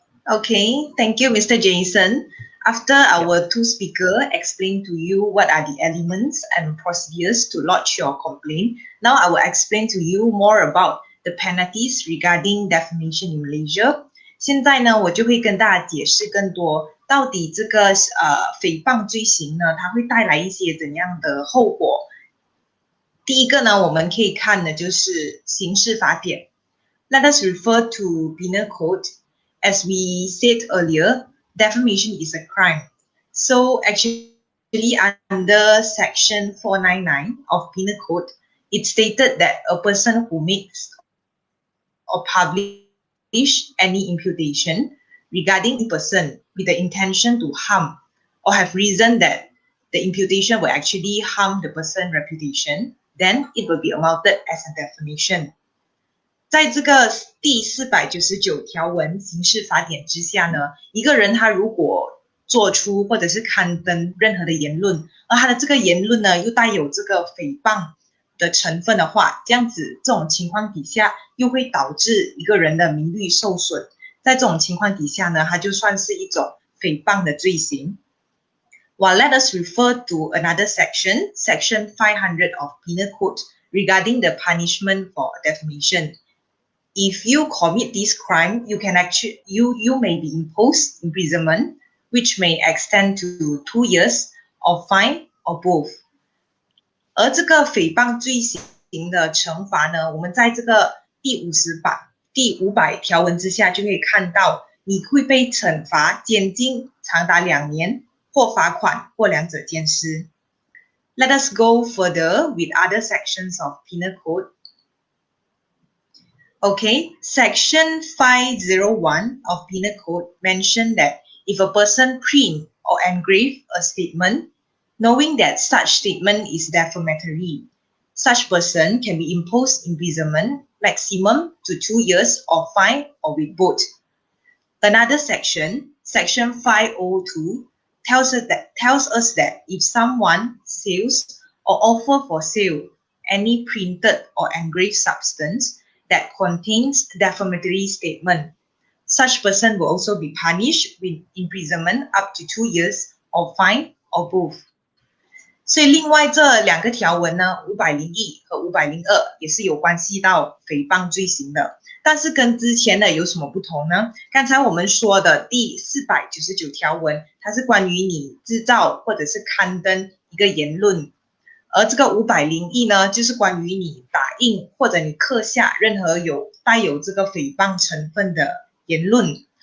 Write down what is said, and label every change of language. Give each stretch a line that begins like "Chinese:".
English: Okay, thank you, Mr. Jason. After our two speakers explain to you what are the elements and procedures to lodge your complaint, now I will explain to you more about the penalties regarding defamation in Malaysia.
Chinese: 现在呢，我就会跟大家解释更多，到底这个诽谤罪行呢，它会带来一些怎样的后果。第一个呢，我们可以看的就是刑事法典。
English: Let us refer to Penal Code. As we said earlier, defamation is a crime. So actually under Section 499 of Penal Code, it stated that a person who makes or publish any imputation regarding a person with the intention to harm or have reason that the imputation will actually harm the person's reputation, then it will be amounted as a defamation.
Chinese: 在这个第499条刑事法典之下呢，一个人他如果做出或者是刊登任何的言论，而他的这个言论呢又带有这个诽谤的成分的话，这样子这种情况底下又会导致一个人的名誉受损。在这种情况底下呢，它就算是一种诽谤的罪行。
English: Well, let us refer to another section, Section 500 of Penal Code, regarding the punishment for defamation. If you commit this crime, you may be imposed imprisonment, which may extend to 2 years, or fine, or both.
Chinese: 而这个诽谤罪行的惩罚呢，我们在这个第500条文之下就可以看到，你会被惩罚监禁长达2年，或罚款，或两者兼施。
English: Let us go further with other sections of Penal Code. Okay, Section 501 of Penal Code mentioned that if a person print or engrave a statement, knowing that such statement is defamatory, such person can be imposed imprisonment maximum to 2 years or fine or with both. Another section, Section 502, tells us that if someone sells or offer for sale any printed or engraved substance that contains defamatory statement, such person will also be punished with imprisonment up to 2 years or fine or both.
Chinese: 所以另外这两个条文呢，501和502也是有关系到诽谤罪行的，但是跟之前的有什么不同呢？刚才我们说的第499条文，它是关于你制造或者是刊登一个言论，而这个501呢，就是关于你打印或者你刻下任何带有这个诽谤成分的言论。